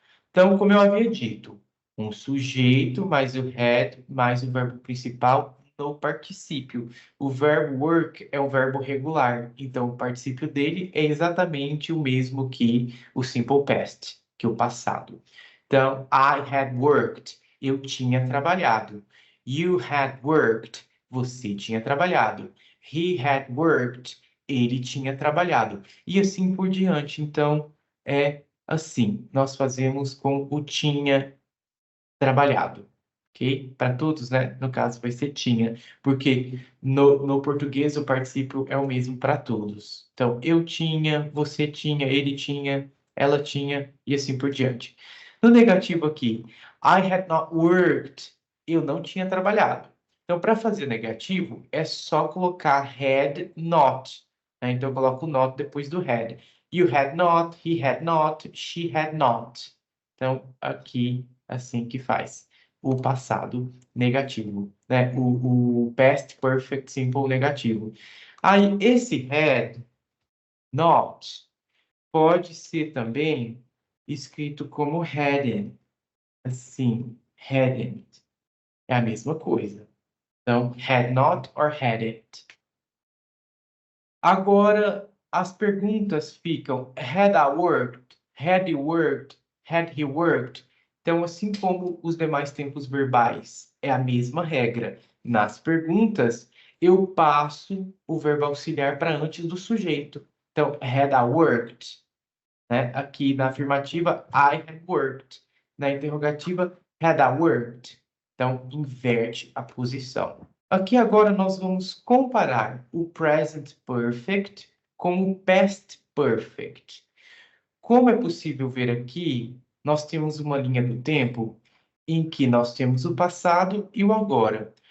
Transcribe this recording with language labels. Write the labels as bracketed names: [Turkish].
[Portuguese] Então, como eu havia dito, um sujeito mais o had mais o verbo principal no particípio. O verbo work é um verbo regular, então o particípio dele é exatamente o mesmo que o simple past, que o passado. Então, [English] I had worked, [Portuguese] eu tinha trabalhado. [English] You had worked, [Portuguese] você tinha trabalhado. [English] He had worked, [Portuguese] ele tinha trabalhado. E assim por diante. Então, é assim. Nós fazemos com o tinha trabalhado. Ok? Para todos, né? No caso, vai ser tinha. Porque no português o particípio é o mesmo para todos. Então, eu tinha, você tinha, ele tinha, ela tinha e assim por diante. No negativo aqui, [English] I had not worked. [Portuguese] Eu não tinha trabalhado. Então, para fazer negativo, é só colocar had not. Né? Então, eu coloco o not depois do had. [English] You had not, he had not, she had not. [Portuguese] Então, aqui, assim que faz o passado negativo, né? O past perfect simple negativo. Aí, esse had not pode ser também escrito como hadn't. Assim, hadn't. É a mesma coisa. [English] Então, had not or hadn't. [Portuguese] Agora, as perguntas ficam [English] had I worked? Had you worked? Had he worked? [Portuguese] Então, assim como os demais tempos verbais, é a mesma regra. Nas perguntas, eu passo o verbo auxiliar para antes do sujeito. [English] Então, had I worked? Né? [Portuguese] Aqui na afirmativa, [English] I had worked. [Portuguese] Na interrogativa, [English] had I worked? [Portuguese] Então, inverte a posição. Aqui agora nós vamos comparar o present perfect com o past perfect. Como é possível ver aqui, nós temos uma linha do tempo em que nós temos o passado e o agora.